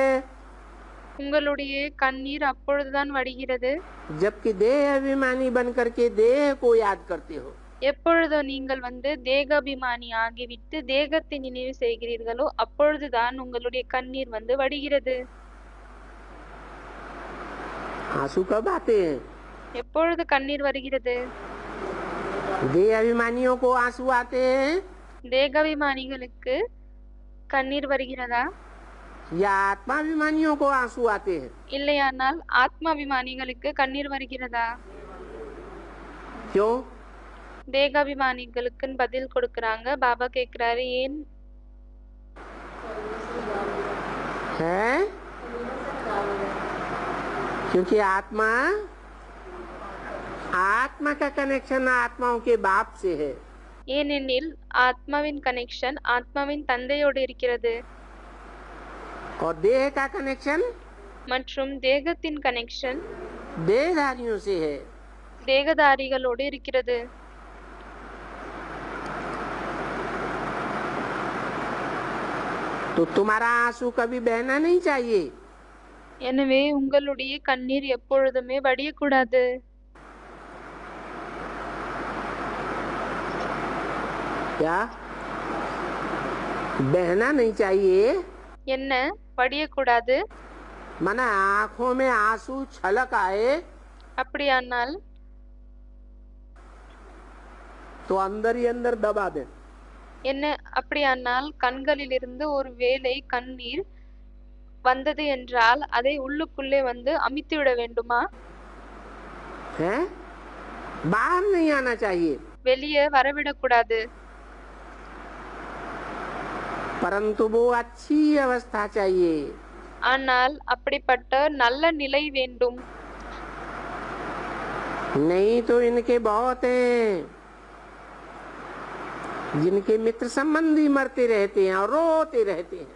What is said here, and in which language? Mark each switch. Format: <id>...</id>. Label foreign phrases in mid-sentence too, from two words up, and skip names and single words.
<ta>உங்களுடைய கண்ணீர் அப்பொழுதுதான் வடிகிறது</ta> <hi>जबकि देह अभिमानी बन करके देह को याद करते हो।</hi> <ta>எப்பொழுதோ நீங்கள் தேகாபிமானி ஆகிவிட்டு தேகத்தை நினைவு செய்கிறீர்களோ அப்பொழுதுதான் உங்களுடைய கண்ணீர் வடிகிறது.</ta> <hi>आंसू कब आते हैं?</hi> <ta>எப்பொழுது கண்ணீர் வருகிறது?</ta> <hi>देह अभिमानियों को आंसू आते हैं</hi> <ta>தேகாபிமானிகளுக்கு கண்ணீர் வருகிறதா?</ta> <hi>या आत्माभिमानियों को आंसू आते हैं?</hi> <ta>இல்லையானால் ஆத்மாபிமானிகளுக்கு கண்ணீர் வருகிறதா?</ta> <hi>क्यों?</hi> <ta>தேகாபிமானிகளுக்கு பதில் கொடுக்கறாங்க. பாபா கேக்குறாரு, ஏன்?</ta> <hi>है क्योंकि आत्मा का कनेक्शन आत्माओं के बाप से है।</hi> <ta>ஏனெனில் ஆத்மாவின் கனெக்ஷன் ஆத்மாவின் தந்தையோடு இருக்கிறது</ta> <hi>और देह का कनेक्शन</hi> <ta>மற்றும் தேகத்தின் கனெக்ஷன்</ta> <hi>देहधारियों से है।</hi> <ta>தேகதாரிகளோடு இருக்கிறது.</ta> <hi>तो तुम्हारा आंसू कभी बहना नहीं चाहिए।</hi> <ta>எனவே உங்களுடைய கண்ணீர் எப்பொழுதுமே வடியக்கூடாது.</ta> <hi>क्या बहना नहीं चाहिए?</hi> <ta>என்ன வடியக்கூடாது?</ta> <hi>माना आंखों में आंसू छलक आए</hi> <ta>அப்படியானால்</ta> <hi>तो अंदर ही अंदर दबा दे।</hi> <ta>என்ன அப்படியானால் கண்களிலிருந்து ஒரு வேளை கண்ணீர் வந்தது என்றால் அதை உள்ளுக்குள்ளே அமித்து விட வேண்டுமா?</ta> <hi>है बाहर नहीं आना चाहिए,</hi> <ta>வெளியே வரவிடக்கூடாது.</ta> <hi>परंतु वो अच्छी अवस्था चाहिए।</hi> <ta>ஆனால் அப்படிப்பட்ட நல்ல நிலை வேண்டும்.</ta> <hi>नहीं तो इनके बहुत हैं जिनके मित्र संबंधी मरते रहते हैं और रोते रहते हैं।</hi>